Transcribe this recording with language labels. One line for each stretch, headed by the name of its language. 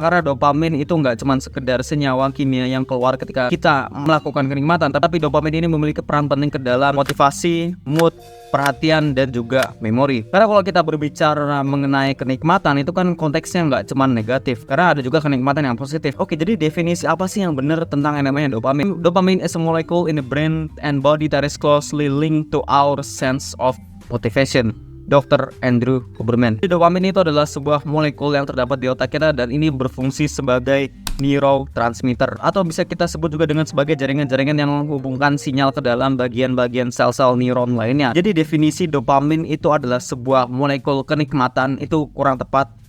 Indonesian: Karena dopamin itu nggak cuma sekedar senyawa kimia yang keluar ketika kita melakukan kenikmatan, tapi dopamin ini memiliki peran penting ke dalam motivasi, mood, perhatian, dan juga memori. Karena kalau kita berbicara mengenai kenikmatan itu kan konteksnya nggak cuma negatif, karena ada juga kenikmatan yang positif. Oke, jadi definisi apa sih yang benar tentang yang namanya dopamin?
English: Dopamin is a molecule in the brain and body that is closely linked to our sense of motivation. Dr. Andrew Huberman.
Indonesian: Dopamin itu adalah sebuah molekul yang terdapat di otak kita dan ini berfungsi sebagai neurotransmitter, atau bisa kita sebut juga dengan sebagai jaringan-jaringan yang menghubungkan sinyal ke dalam bagian-bagian sel-sel neuron lainnya. Jadi definisi dopamin itu adalah sebuah molekul kenikmatan itu kurang tepat.